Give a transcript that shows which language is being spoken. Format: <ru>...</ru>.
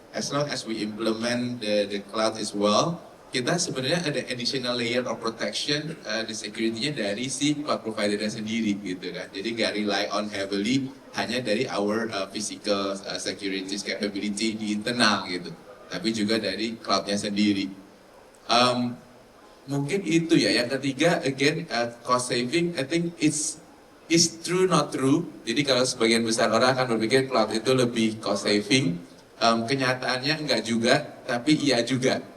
<en>As long as we implement the cloud as well,</en> <id>kita sebenarnya ada</id> <en>additional layer of protection the security-nya dari si cloud provider-nya sendiri</en> <id>gitu kan. Jadi nggak</id> <en>rely on heavily</en> <id>hanya dari</id> <en>our physical security capability</en> <id>di internal gitu. Tapi juga dari cloud-nya sendiri. Mungkin itu ya. Yang ketiga,</id> <en>again, cost saving, I think it's true not true.</en> <id>Jadi kalau sebagian besar orang akan berpikir cloud itu lebih cost saving, kenyataannya enggak juga, tapi iya juga.</id>